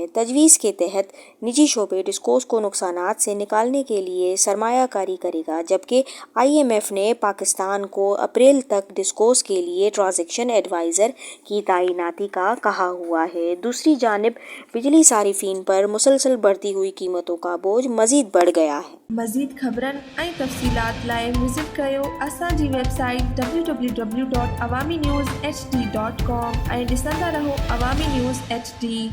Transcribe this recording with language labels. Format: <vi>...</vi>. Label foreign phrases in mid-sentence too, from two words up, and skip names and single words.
<ur>تجویز کے تحت نجی شعبے ڈسکوز کو نقصانات سے نکالنے کے لیے سرمایہ کاری کرے گا، جبکہ IMF نے پاکستان کو اپریل تک ڈسکوز کے لیے</ur> <en>transaction adviser</en> <ur>کی تعیناتی کا کہا ہوا ہے۔ دوسری جانب بجلی صارفین پر مسلسل بڑھتی ہوئی قیمتوں کا بوجھ مزید بڑھ گیا ہے۔</ur> <sd>مزید خبرن ऐं तफ़सीलात लाइ विज़िट कयो असांजी वेबसाइट www.awamiNewsHD.com ऐं ॾिसंदा रहो अवामी न्यूज़ HD।</sd>